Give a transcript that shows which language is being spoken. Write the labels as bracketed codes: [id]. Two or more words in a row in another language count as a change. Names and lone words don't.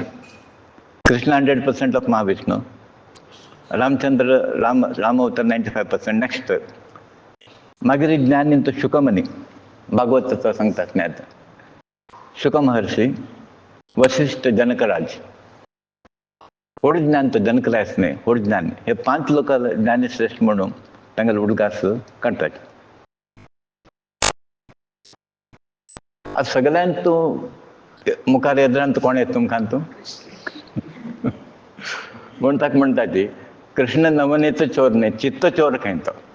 [kok] कृष्ण 100% ऑफ महाविष्णू, रामचंद्र राम अवतार 95%. नेक्स्ट मागीर ज्ञानी तो शुकमनी, भागवताचा सांगतात ज्ञात शुक महर्षी, वशिष्ठ, जनकराज. होड ज्ञान तो जनकराज नाही, होड ज्ञान. हे 5 लोक ज्ञानी श्रेष्ठ म्हणून तांगेलो उडगास काडटात. आज सगळ्यांत तूं मुखार येद्रांत कोण येता तुमकां तूं म्हूण ताका म्हणटा ती कृष्ण नवनीत चोर न्ही, चित्त चोर खंय तो.